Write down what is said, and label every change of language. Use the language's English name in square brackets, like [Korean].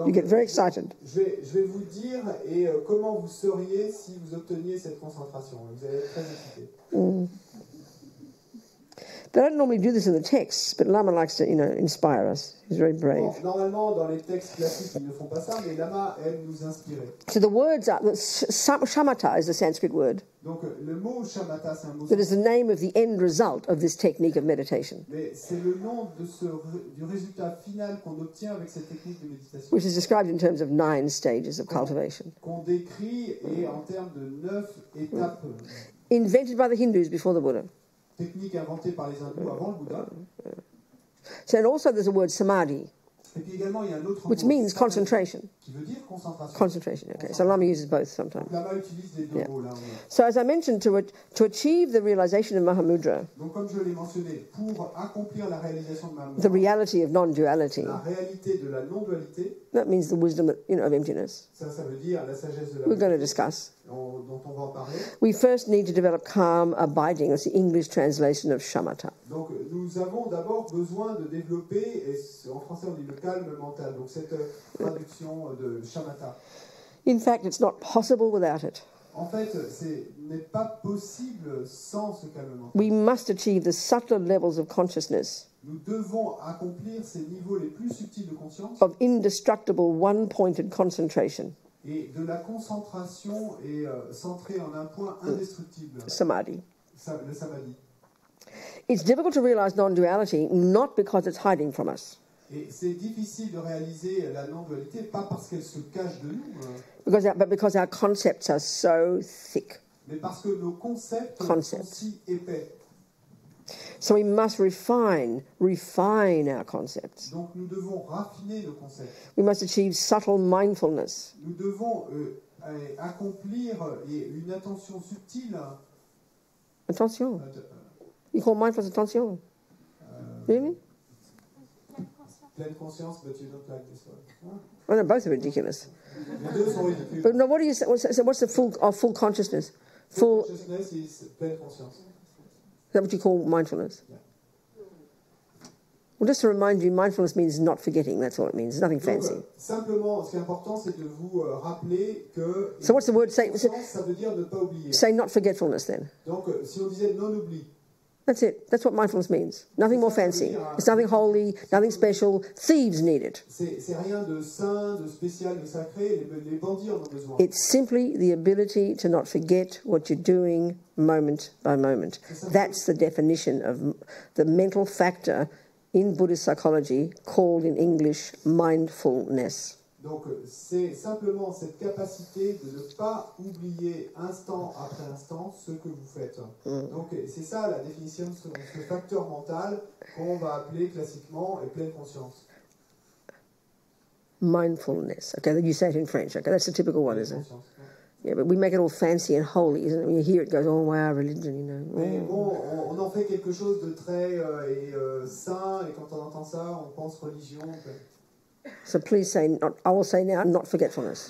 [English] You get very excited. [French] Je vais vous dire comment vous seriez si vous obteniez cette concentration. Vous allez être très excité. [English] They don't normally do this in the texts, but Lama likes to, inspire us. He's very brave. [French] Bon, normalement, dans les textes classiques, ils ne font pas ça, mais Lama aime nous inspirer. [English] So the words are, shamatha is the Sanskrit word. [French] Donc le mot shamatha, c'est un mot [English] That is the name of the end result of this technique of meditation, [French] mais c'est le nom de du résultat final qu'on obtient avec cette technique de méditation. [English] which is described in terms of 9 stages of cultivation. [French] Qu'on décrit et en termes de 9 étapes. [English] Invented by the Hindus before the Buddha. [French] Technique inventée par les hindous avant le Bouddha. [English] So, and also there's a word samadhi, [French] Et puis également, il y a un autre [English] which [French] mot, [English] means concentration. [French] qui veut dire concentration. [English] Concentration, okay. So Lama uses both sometimes. [French] Donc Lama utilise les deux mots là. [English] So as I mentioned, to achieve the realization of Mahamudra, [French] Donc comme je l'ai mentionné, pour accomplir la réalisation de [English] the [French] Mahamudra, [English] reality of non-duality, [French] la réalité de la non-dualité, [English] that means the wisdom of emptiness, [French] ça veut dire la sagesse de la [English] we're going to [French] vérité, [English] discuss. [French] dont on va en parler. [English] We first need to develop calm abiding. That's the English translation of shamatha. [French] Donc nous avons d'abord besoin de développer, et en français on dit le calme mental, donc cette traduction de shamatha. [English] In fact, it's not possible without it. [French] En fait, ce n'est pas possible sans ce calme mental. [English] We must achieve the subtler levels of consciousness, [French] Nous devons accomplir ces niveaux les plus subtils de conscience [English] of indestructible one-pointed concentration, [French] et de la concentration et centrée en un point indestructible, [English] samadhi. [French] le samadhi. [English] It's difficult to realize non-duality not because it's hiding from us, [French] Et c'est difficile de réaliser la non-dualité, pas parce qu'elle se cache de nous, [English] but because our concepts are so thick. [French] mais parce que nos concepts sont si épais. [English] So we must refine our concepts. [French] Donc nous devons raffiner nos concepts. [English] We must achieve subtle mindfulness. [French] Nous devons accomplir une attention subtile. [English] Attention. You call mindfulness attention? Really? [French] Pleine conscience, [English] but you don't like this one. Huh? Well, no, both are ridiculous. [French] Les deux sont ridicules. [English] But no, what do you say? What's the full consciousness? Full consciousness is pleine conscience. Is that what you call mindfulness? Yeah. Well, just to remind you, mindfulness means not forgetting. That's all it means. It's nothing fancy. [French] Donc, simplement, ce qui est important, c'est de vous rappeler que. [English] So what's the word? Say [French] ça veut dire ne pas oublier. [English] Say not forgetfulness then. [French] Donc, si on disait non-oubli. [English] That's it. That's what mindfulness means. Nothing more fancy. It's nothing holy, nothing special. Thieves need it. [French] C'est rien de saint, de spécial, de sacré. Les bandits en ont besoin. [English] It's simply the ability to not forget what you're doing moment by moment. That's the definition of the mental factor in Buddhist psychology called in English mindfulness. [French] Donc, c'est simplement cette capacité de ne pas oublier instant après instant ce que vous faites. Donc, c'est ça la définition de ce facteur mental qu'on va appeler classiquement pleine conscience. [English] Mindfulness. Okay, you say it in French. Okay, that's the typical one, isn't it? Yeah, but we make it all fancy and holy, isn't it? When you hear it, it goes, oh, wow, religion, you know. [French] Mais bon, on en fait quelque chose de très saint, et quand on entend ça, on pense religion. [English] So please say, I will say now, not forgetfulness.